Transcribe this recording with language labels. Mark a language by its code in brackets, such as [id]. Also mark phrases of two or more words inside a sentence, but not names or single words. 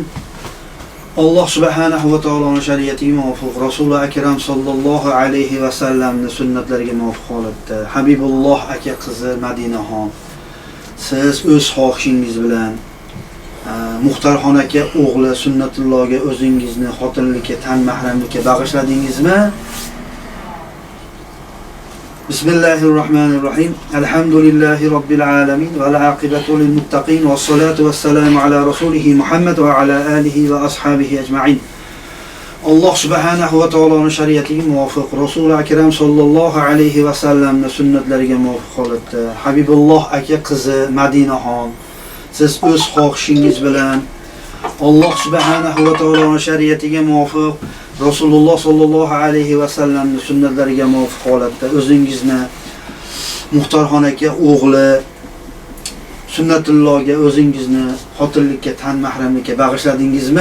[uz] Alloh subhanahu va taoloning shariatiga muvofiq Rasul akram sallallohu alayhi va sallamning sunnatlariga muvofiq holatda Habibulloh aka qizi Madinaxon siz o'z xohishingiz bilan Muxtorxon aka o'g'li Sunnatullohga o'zingizni xotinlikka, tan mahramlikka bag'ishladingizmi? [ar] بسم الله الرحمن الرحيم. الحمد لله رب العالمين والعاقبة للمتقين والصلاة والسلام على رسوله محمد وعلى آله وأصحابه أجمعين. [uz] Alloh subhanahu va taoloning shariatiga muvofiq Rasul akram sallallohu alayhi va sallamning sunnatlariga muvofiq holatda Habibulloh aka qizi Madinaxon siz o'z xohishingiz bilan Alloh subhanahu va taoloning shariatiga muvofiq Rasululloh sallallohu alayhi va sallamning sunnatlariga muvofiq holatda o'zingizni Muxtorxon aka o'g'li Sunnatullohga o'zingizni xotinlikka, tan mahramlikka bag'ishladingizmi?